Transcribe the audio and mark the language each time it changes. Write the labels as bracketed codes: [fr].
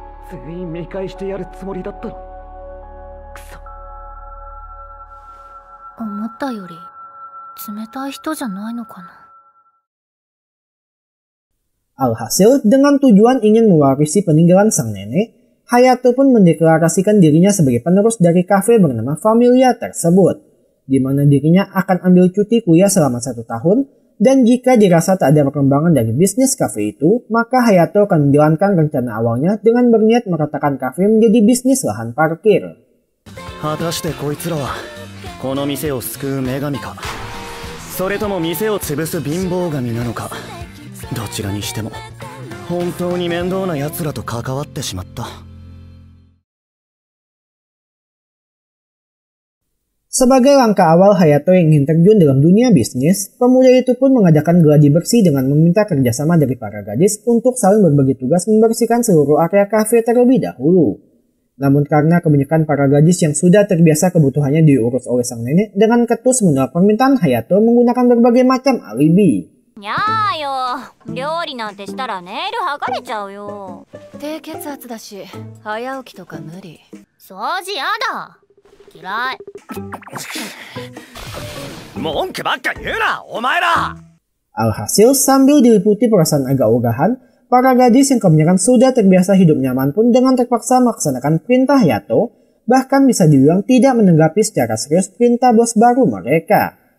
[ja] 全員見返してやるつもりだったの。くそ。思ったより冷たい人じゃないのかな。 [id] Alhasil, dengan tujuan ingin mewarisi peninggalan sang nenek, Hayato pun mendeklarasikan dirinya sebagai penerus dari kafe bernama Familia tersebut, di mana dirinya akan ambil cuti kuliah selama 1 tahun, dan jika dirasa tak ada perkembangan dari bisnis kafe itu, maka Hayato akan menjalankan rencana awalnya dengan berniat meratakan kafe menjadi bisnis lahan parkir. [ja] 果たしてこいつらはこの店を救う女神か、それとも店を潰す貧乏神なのか。どちらにしても本当に面倒な奴らと関わってしまった。 [id] Sebagai langkah awal Hayato yang ingin terjun dalam dunia bisnis, pemuda itu pun mengadakan gladi bersih dengan meminta kerjasama dari para gadis untuk saling berbagi tugas membersihkan seluruh area kafe terlebih dahulu. Namun karena kebanyakan para gadis yang sudah terbiasa kebutuhannya diurus oleh sang nenek, dengan ketus menolak permintaan Hayato menggunakan berbagai macam alibi. [ja] にゃーよ、料理なんてしたらネイル剥がれちゃうよ。低血圧だし早起きとか無理。掃除やだ。嫌い。文句ばっか言うな、お前ら。 [id] Alhasil, sambil diliputi perasaan agak ogahan, para gadis yang kebanyakan sudah terbiasa hidup nyaman pun dengan terpaksa melaksanakan perintah Hayato, bahkan bisa dibilang tidak menanggapi secara serius perintah bos baru mereka.